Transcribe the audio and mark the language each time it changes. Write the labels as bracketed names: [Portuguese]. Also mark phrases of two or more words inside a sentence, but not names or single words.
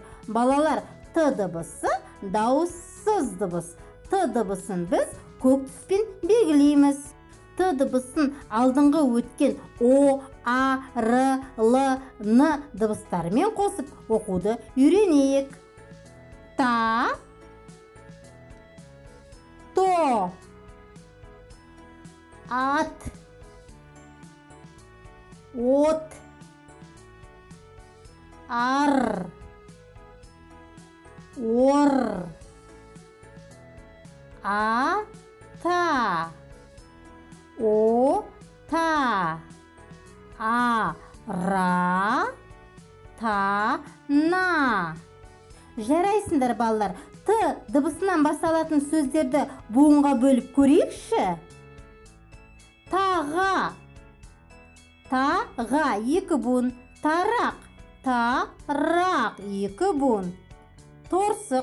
[Kazakh] Балалар, т дыбысы дауыссыз дыбыс. Т дыбысын біз көк түспен белгілейміз. Т дыбысын алдыңғы өткен о, а, р, л, н дыбыстарымен қосып оқуды үйренейік. Та, то, ат, от, ар, ор, а, та, о, та, а, ра, та, на. Жарайсыңдар балалар. Т дыбысынан басталатын сөздерді буынға бөліп көрейікші. Таға. Таға 2 буын. Тарақ. Тарақ 2 буын. Торсық.